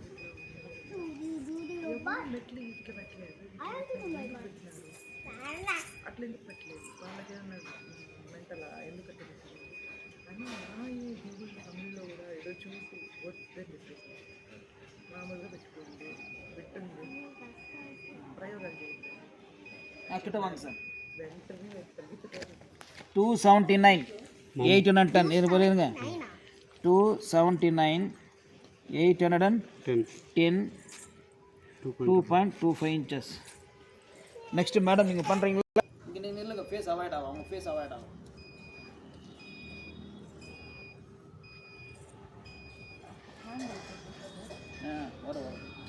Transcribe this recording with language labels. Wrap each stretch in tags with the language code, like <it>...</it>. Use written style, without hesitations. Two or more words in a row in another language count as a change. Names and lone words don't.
<te>అట్లా ఎందుకు పెట్టలేదు వాళ్ళకేమన్నా మెంటలా ఎందుకంటే అని నా ఈ గూగుల్ తమిళ్లో కూడా ఏదో చూసి వద్దని చెప్పేసి మామూలుగా పెట్టుకోండి పెట్టండి ప్రయోగాలు చేయండి</te> <ta>கிட்ட வாங்க சார்.</ta> <te>వెంటనే తగ్గిపోతారు</te> <ta>279 810 இது போயிருங்க. 279 810 2.25 inches.</ta> <en>next madam</en> <ta>நீங்கள் பண்ணுறீங்களா? இங்கே நீங்கள் நில்லுங்க.</ta> <en>face avoid</en> <ta>ஆகும். அவங்க</ta> <en>face avoid</en> <ta>ஆகும். வரும் வரும்.</ta>